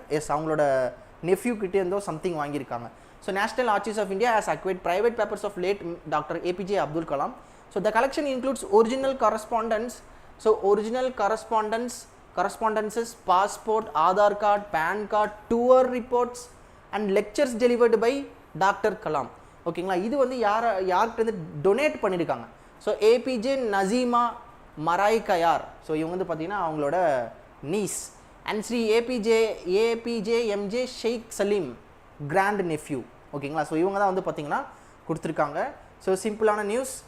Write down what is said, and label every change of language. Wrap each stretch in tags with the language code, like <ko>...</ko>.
<en>yes,</en> <ta>அவங்களோட nephew கிட்டேருந்தோ something வாங்கியிருக்காங்க.</ta> <en>So national archives of India has acquired private papers of late Dr. APJ Abdul Kalam. So the collection includes original correspondence. So original correspondences, passport, Aadhaar card, PAN card, tour reports and lectures delivered by Dr. Kalam. ஓகேங்களா?</en> <ta>இது வந்து யார்கிட்ட donate பண்ணியிருக்காங்க. So APJ Naseema மராய் கயார். So இவங்க வந்து பார்த்தீங்கன்னா அவங்களோட knees. And Sri APJ MJ shake Salim grand nephew. ஓகேங்களா? ஸோ இவங்க தான் வந்து பார்த்தீங்கன்னா கொடுத்துருக்காங்க. ஸோ சிம்பிளான நியூஸ்.</ta>